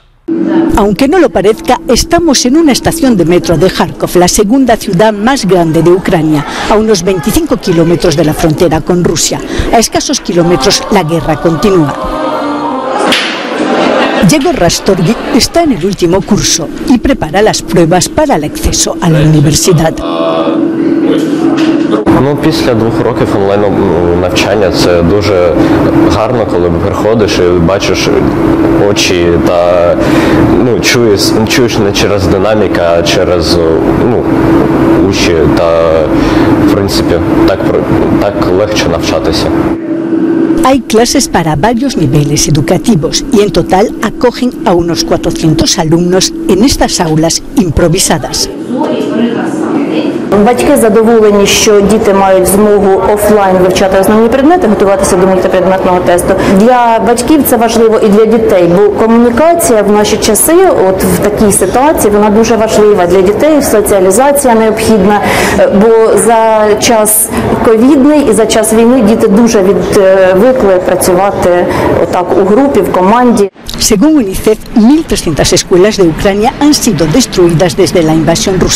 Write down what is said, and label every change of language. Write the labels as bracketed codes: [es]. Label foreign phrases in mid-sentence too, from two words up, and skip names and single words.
[es] Aunque no lo parezca, estamos en una estación de metro de Kharkov, la segunda ciudad más grande de Ucrania, a unos 25 kilómetros de la frontera con Rusia. A escasos kilómetros, la guerra continúa. Yegor Rastorgi está en el último curso y prepara las pruebas para el acceso a la universidad. [uk] Після 2 років онлайн навчання це дуже гарно, коли приходиш і бачиш очі та чуєш не через динаміку, а через уші та в принципі так легше навчатися. [es] Hay clases para varios niveles educativos y en total acogen a unos 400 alumnos en estas aulas improvisadas. [uk] Батьки задоволені, що діти мають змогу офлайн вивчати основні предмети, готуватися до мультипредметного тесту. Для батьків це важливо і для дітей, бо комунікація в наші часи, от в такій ситуації, вона дуже важлива для дітей, соціалізація необхідна, бо за час ковідний і за час війни діти дуже відвикли працювати отак у групі, в команді. [es] Según UNICEF, 1.300 escuelas de Ucrania han sido destruidas desde la invasión rusa.